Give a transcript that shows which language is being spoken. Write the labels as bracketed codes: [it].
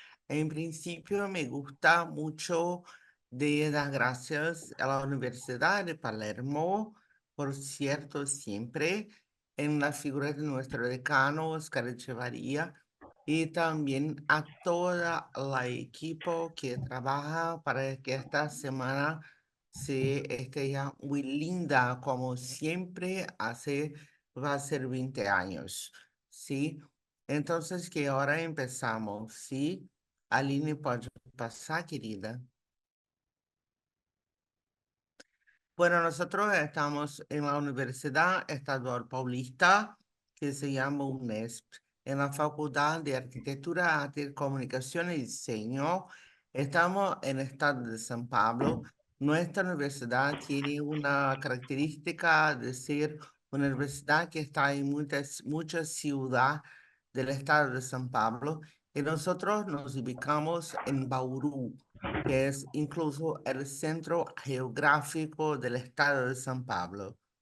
[es] En principio, me gusta mucho de dar gracias a la Universidad de Palermo, por cierto, siempre en la figura de nuestro decano, Oscar Echevarría, y también a toda la equipo que trabaja para que esta semana Sí, ella muy linda, como siempre, va a ser 20 años, ¿sí? Entonces, que ahora empezamos, ¿sí? [pt] Aline, pode pasar, querida. [es] Bueno, nosotros estamos en la Universidad Estadual Paulista, que se llama UNESP, en la Facultad de Arquitectura, Arte, Comunicación y Diseño. Estamos en el estado de San Pablo. Nuestra universidad tiene una característica de ser una universidad que está en muchas ciudades del estado de San Pablo, y nosotros nos ubicamos en Bauru, que es incluso el centro geográfico del estado de San Pablo.